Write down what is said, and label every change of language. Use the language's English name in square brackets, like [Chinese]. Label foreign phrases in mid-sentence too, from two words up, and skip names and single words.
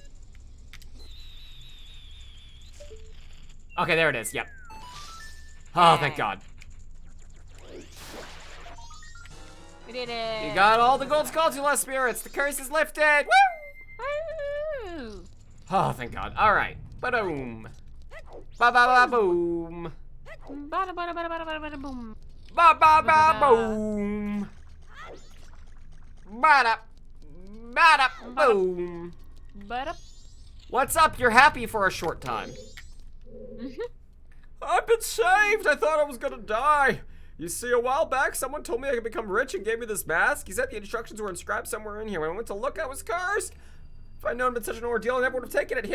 [English] Okay, there it is, yep. Oh, thank God. We did it. You got all the gold skulls, you lost spirits. The curse is lifted. Woo! Woo! Oh, thank God. All right. Ba-doom. Ba-ba-ba-boom. Bada bada bada bada bada bada boom. Ba-ba-ba-boom. Ba-da. Ba-da. Boom. Bada. What's up? You're happy for a short time. I've been saved. I thought I was gonna die. You see, a while back, someone told me I could become rich and gave me this mask. He said the instructions were inscribed somewhere in here. When I went to look, I was cursed. If I'd known it was such an ordeal, I never would have taken it.